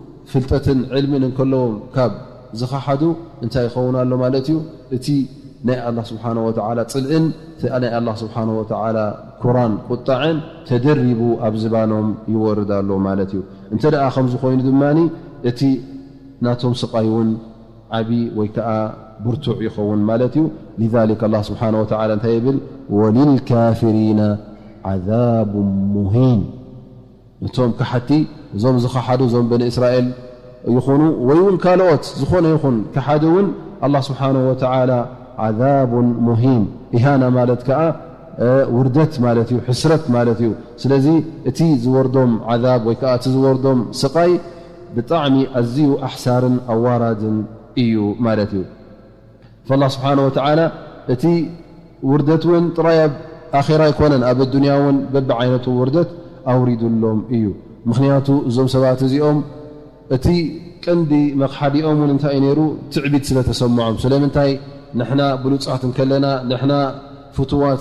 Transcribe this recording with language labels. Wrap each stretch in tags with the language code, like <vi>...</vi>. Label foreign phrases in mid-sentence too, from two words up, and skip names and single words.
<ti>ፍልጠትን ዕልምን እንከለዎም ካብ ዝኸሓዱ እንታይ ይኸውን ኣሎ ማለት እዩ እቲ ናይ</ti> <ar>الله سبحانه وتعالى</ar> <ti>ፅልእን ናይ</ti> <ar>الله سبحانه وتعالى</ar> <ti>ኩራን ቁጣዕን ተደሪቡ ኣብ ዝባኖም ይወርድ ኣሎ ማለት እዩ እንተ ደኣ ከምዚ ኮይኑ ድማኒ እቲ ናቶም ስቃይ እውን ዓቢ ወይ ከዓ ብርቱዕ ይኸውን ማለት እዩ</ti> <ar>لذلك الله سبحانه وتعالى</ar> <ti>እንታይ ይብል</ti> <ar>وللكافرين عذاب مهين</ar> <ti>ነቶም ክሓቲ እዞም ዝኸሓዱ እዞም በኒ እስራኤል ይኹኑ ወይ እውን ካልኦት ዝኾነ ይኹን ክሓዲ እውን</ti> <ar>الله سبحانه وتعالى عذاب مهين</ar> <ti>ኢሃና ማለት ከዓ ውርደት ማለት እዩ ሕስረት ማለት እዩ ስለዚ እቲ ዝወርዶም عذاب ወይ ከዓ እቲ ዝወርዶም ስቃይ ብጣዕሚ ኣዝዩ ኣሕሳርን ኣዋራድን እዩ ማለት እዩ</ti> <ar>فالله سبحانه وتعالى</ar> <ti>እቲ ውርደት እውን ጥራይ ኣብ ኣኺራ ኣይኮነን ኣብ ዱንያ እውን በቢ ዓይነቱ ውርደት ኣውሪዱሎም እዩ ምክንያቱ እዞም ሰባት እዚኦም እቲ ቀንዲ መቕሓዲኦም እውን እንታይ ነይሩ ትዕቢት ስለተሰምዖም ስለምንታይ ንሕና ብሉፃት እንከለና ንሕና ፍትዋት</ti>